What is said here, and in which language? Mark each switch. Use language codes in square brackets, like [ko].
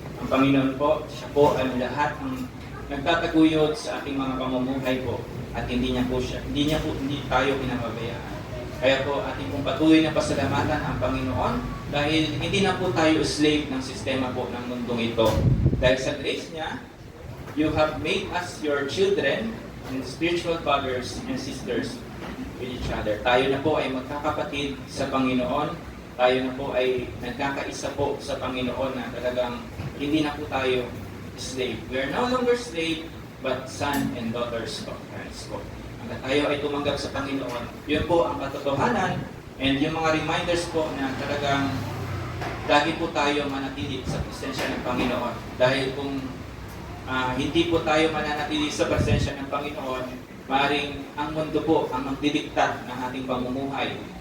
[tl] Ang Panginoon po, siya po ang lahat ng nagtataguyod sa ating mga pamumuhay po at hindi tayo pinapabayaan. Kaya po ating pong patuloy na pasalamatan ang Panginoon dahil hindi na po tayo slave ng sistema po ng mundong ito. Dahil sa grace niya, [en] you have made us your children and spiritual brothers and sisters with each other. [tl] Tayo na po ay magkakapatid sa Panginoon. Tayo na po ay nagkakaisa po sa Panginoon na talagang hindi na po tayo slave. [en] We are no longer slave, but son and daughters of Christ po. [tl] Hanggang tayo ay tumanggap sa Panginoon, yun po ang katotohanan and yung mga reminders po na talagang lagi po tayo manatili sa presensya ng Panginoon. Dahil kung hindi po tayo mananatili sa presensya ng Panginoon, maaaring ang mundo po ang magdidikta ng ating pamumuhay.